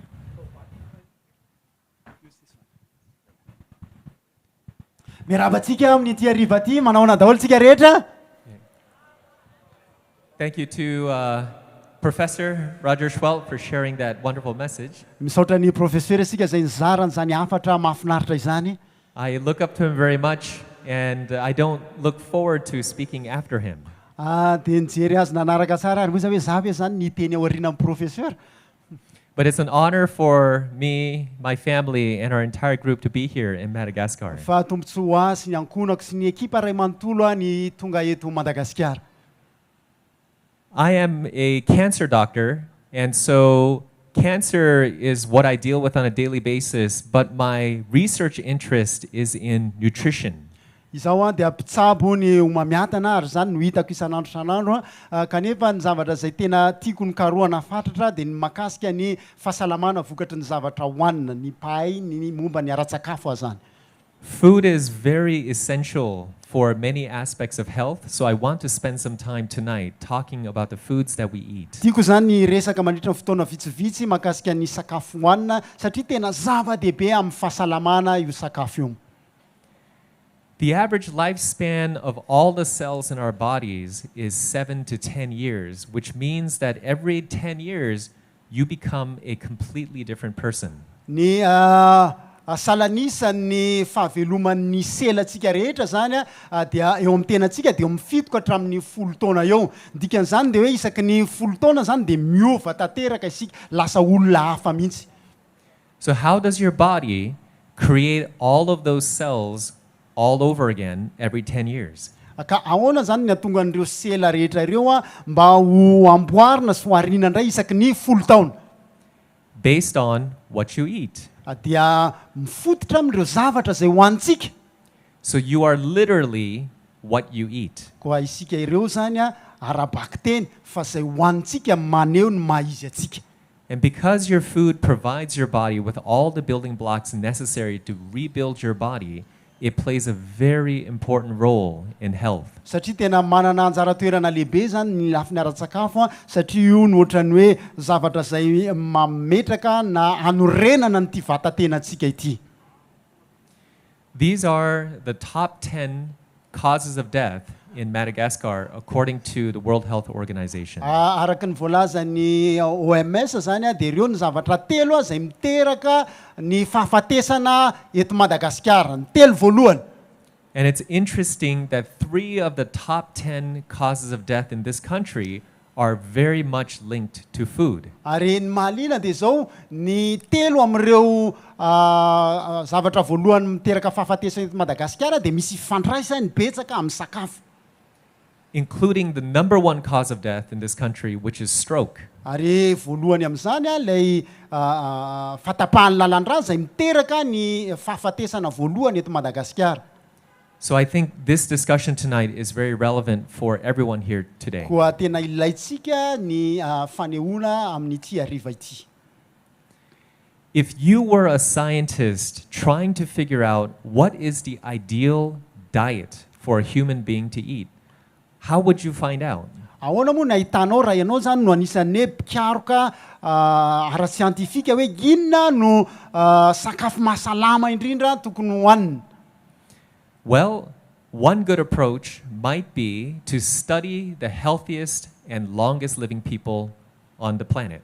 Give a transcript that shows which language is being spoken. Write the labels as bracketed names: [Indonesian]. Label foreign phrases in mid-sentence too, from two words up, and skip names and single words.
[Malagasy] Mirabatsika amin'ny ity hariva ity manaona daholo tsika rehetra. [English] Thank you to Professor Roger Schwelt for sharing that wonderful message. [Malagasy] Misaotra ny professeur sika izay nizarany zany hafatra mahafinaritra izany. [English] I look up to him very much, and I don't look forward to speaking after him. [Malagasy] Dia nijery azy nanaraka tsara ary moa hoe za ve zany niteny ao aoriana amin'ny professeur. [English] But it's an honor for me, my family, and our entire group to be here in Madagascar. [Malagasy] Fa tombontsoa sy ny ankonako sy ny ekipa ray manontolo ny tonga eto Madagasikara. [English] I am a cancer doctor, and so cancer is what I deal with on a daily basis, but my research interest is in nutrition. [Malagasy] Izaho dia mpitsabo ny homamiatana ary zany no hitako isan'andro kanefa ny zavatra izay tena tiako ny karohana fatratra dia ny makasika ny fahasalamana vokatry ny zavatra hohanina ny pahay ny momba ny ara-tsakafo azany. [English] Food is very essential for many aspects of health, so I want to spend some time tonight talking about the foods that we eat. [Malagasy] Tiako zany resaka mandritra ny fotoana vitsivitsy makasika ny sakafo hohanina satria tena zava-dehibe amin'ny fahasalamana io sakafo io. [English] The average lifespan of all the cells in our bodies is 7 to 10 years, which means that every 10 years, you become a completely different person. [Malagasy] Ny salanisan'ny fahaveloman'ny selantsika rehetra zany dia eo amin'ny tenantsika dia mifitoka hatramin'ny 10 taona eo. Dikan'izany dia hoe isaky ny 10 taona zany dia miova tanteraka isika lasa olona hafa mihitsy. [English] So how does your body create all of those cells all over again every 10 years? [Malagasy] Ka ahoana zany ny atonga an'ireo sela rehetra ireo mba ho amboarina sy ho ariana indray isaky ny 10 taona? [English] Based on what you eat. [Malagasy] Dia mifototra amin'ireo zavatra zay hoantsika. [English] So you are literally what you eat. [Malagasy] Koa isika ireo zany arabaky teny fa zay hoantsika maneho ny maha-izy atsika. [English] And because your food provides your body with all the building blocks necessary to rebuild your body, it plays a very important role in health. [Malagasy] Satria tena manana anjara toerana lehibe zany ny lafiny ara-tsakafo satria io ny ohatran'ny hoe zavatra zay mametraka na anorenana ny ty vatatenantsika ity. [English] These are the top 10 causes of death in Madagascar according to the World Health Organization. [Malagasy] Araka ny voalazan'ny OMS zany dia ireo ny zavatra telo zay miteraka ny fahafatesana eto Madagasikara, ny telo voalohany. [English] And it's interesting that 3 of the top 10 causes of death in this country are very much linked to food. [Malagasy] Ary ny mahaliana dia zao ny telo amin'ireo zavatra voalohany miteraka fahafatesana eto Madagasikara dia misy fandraisany betsaka amin'ny sakafo. [English] Including the number 1 cause of death in this country, which is stroke. [Malagasy] Ary voalohany amin'izany ilay fatapahany lalan-drà zay miteraka ny fahafatesana voalohany eto Madagasikara. [English] So I think this discussion tonight is very relevant for everyone here today. [Malagasy] Koa tena ilaitsika ny fanehoana amin'ity hariva ity. [English] If you were a scientist trying to figure out what is the ideal diet for a human being to eat, how would you find out? [Malagasy] Ahoana moa nahitanao raha ianao zany no anisan'ny hoe mpikaroka ara-siantifika hoe inona no sakafo mahasalama indrindra tokony hohanina? [English] Well, one good approach might be to study the healthiest and longest living people on the planet.